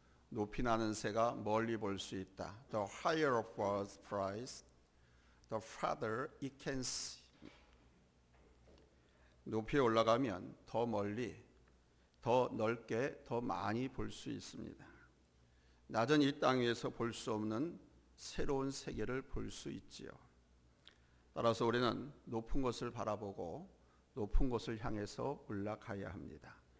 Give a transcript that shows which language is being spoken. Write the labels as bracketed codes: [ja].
[ko] 높이 나는 새가 멀리 볼 수 있다. [en] The higher a bird's price, the farther it can see. [ko] 높이 올라가면 더 멀리, 더 넓게, 더 많이 볼 수 있습니다. 낮은 이 땅 위에서 볼 수 없는 새로운 세계를 볼 수 있지요. 따라서 우리는 높은 곳을 바라보고 높은 곳을 향해서 올라가야 합니다.